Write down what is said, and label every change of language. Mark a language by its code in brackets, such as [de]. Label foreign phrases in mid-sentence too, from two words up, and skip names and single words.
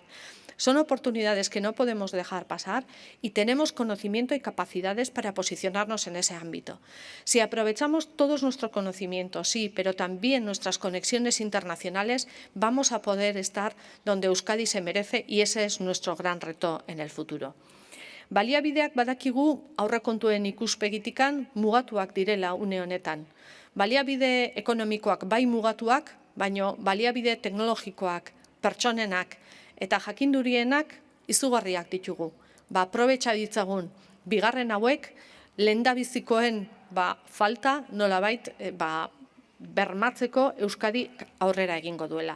[es] Son oportunidades que no podemos dejar pasar y tenemos conocimiento y capacidades para posicionarnos en ese ámbito. Si aprovechamos todos nuestros conocimientos, sí, pero también nuestras conexiones internacionales, vamos a poder estar donde Euskadi se merece, y ese es nuestro gran reto en el futuro. [eu] Baliabideak badakigu aurrekontuen ikuspegitikan mugatuak direla une honetan. Baliabide ekonomikoak bai mugatuak, baino baliabide teknologikoak, pertsonenak eta jakindurienak izugarriak ditugu. Aprobetxa ditzagun bigarren hauek lehendabizikoen falta nolabait bermatzeko Euskadi aurrera egingo duela.